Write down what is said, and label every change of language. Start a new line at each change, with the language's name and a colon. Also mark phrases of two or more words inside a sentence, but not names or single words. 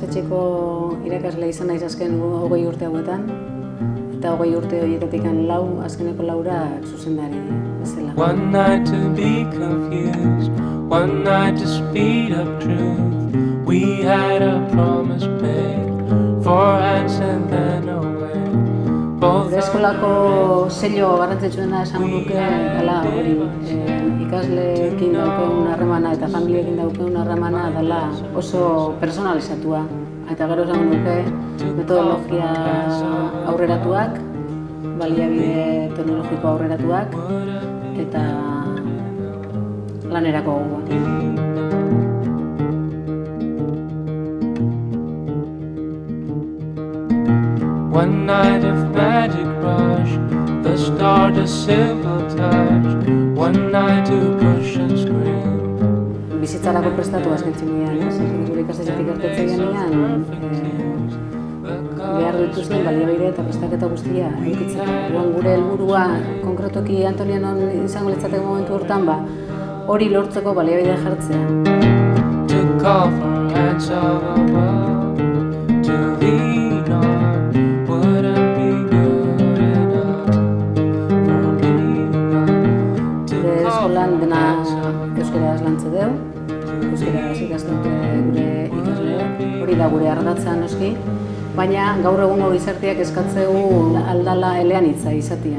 Basque: klaseko irakasle izan naiz azken 20 urte hauetan, eta 20 urte horietatik azkeneko laurak zuzendari bezala.
English: One night to be confused, one night to speed up truth. We had a promise made, 4 hands and then away.
Basque: Gure eskolako sello garrantzitsuena esango nuke dela hori, ikasleekin daukagun harremana eta familiekin daukagun harremana dela oso personalizatua. Eta gero esango nuke metodologia aurreratuak, baliabide teknologiko aurreratuak eta lanerako gogoa.
English: One night of magic rush, the start a simple touch. One night to push and scream.
Basque: Bizitzarako prestatu azkentzen ginean, gure ikastetxetik irtetzen ginean, behar dituzten baliabide eta prestaketa guztia edukitzeko. Gure helburua konkretoki Antonianon izango litzateke momentu hortan, hori lortzeko baliabide jartzea.
English: To call for hands of above, to lean on.
Basque: Eskolan dena euskaraz lantze deu, euskaraz ikasten gure ikasleak, hori da gure ardatza noski, baina gaur egungo gizarteak eskatzegu aldala eleanitza izatea.